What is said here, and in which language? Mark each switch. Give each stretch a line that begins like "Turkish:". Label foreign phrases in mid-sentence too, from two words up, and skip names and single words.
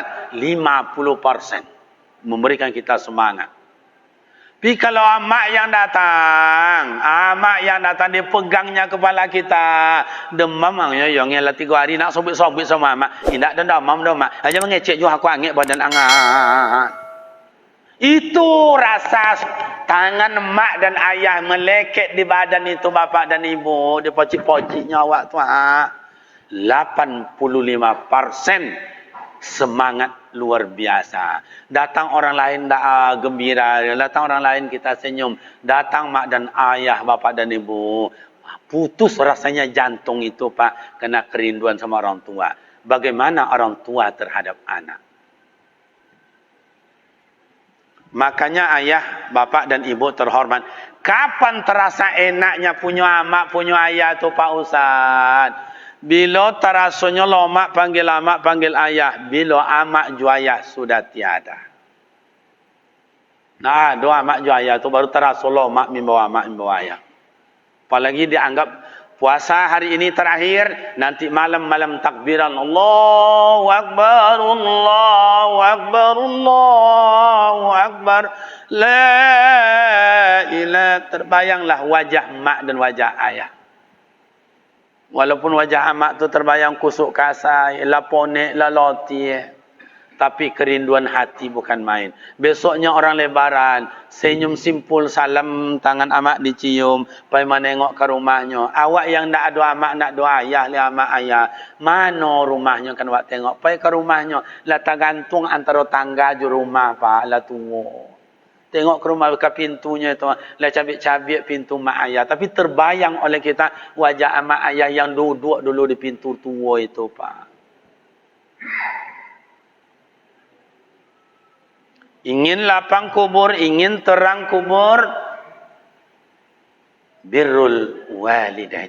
Indonesian: 50%. Memberikan kita semangat. Tapi kalau amak yang datang dipegangnya kepala kita, demam yang 3 hari nak sobit-sobit sama amak, tidak ada demam dah mak.
Minangkabau: Aja mengecek juga aku angin badan angat. Itu rasa tangan mak dan ayah meleket di badan itu bapak dan ibu, di pocik-pociknya awak tu 85% semangat luar biasa.
Indonesian: Datang orang lain gembira, datang orang lain kita senyum, datang mak dan ayah, bapak dan ibu, putus rasanya jantung itu Pak, kena kerinduan sama orang tua. Bagaimana orang tua terhadap anak? Makanya ayah, bapak dan ibu terhormat, kapan terasa enaknya punya amak, punya ayah tu Pak Ustaz?
Minangkabau: Bila terasanya lomak panggil amak, panggil ayah. Bila amak juayah sudah tiada. Nah, doa amak juayah tu baru terasa lomak membawa amak, membawa ayah.
Indonesian: Apalagi dianggap puasa hari ini terakhir, nanti malam-malam takbiran.
Arabic: الله أكبر، الله أكبر، الله أكبر. لا إله,
Indonesian: terbayanglah wajah mak dan wajah ayah.
Minangkabau: Walaupun wajah amak tu terbayang kusuk kasai, laponek, laloti, tapi kerinduan hati bukan main. Besoknya orang lebaran, senyum simpul, salam tangan amak dicium, pai menengok ke rumahnya. Awak yang tak ada amak, nak doa ayah, lihat amak ayah, mana rumahnya kan awak tengok, pai ke rumahnya, lah tergantung antara tangga je rumah Pak, lah tunggu. Tengok ke rumah ke pintunya itu, lah cabik-cabik pintu mak ayah. Tapi terbayang oleh kita wajah mak ayah yang duduk dulu di pintu tua itu Pak.
Indonesian: Ingin lapang kubur, ingin terang kubur,
Arabic: برّ الوالدين.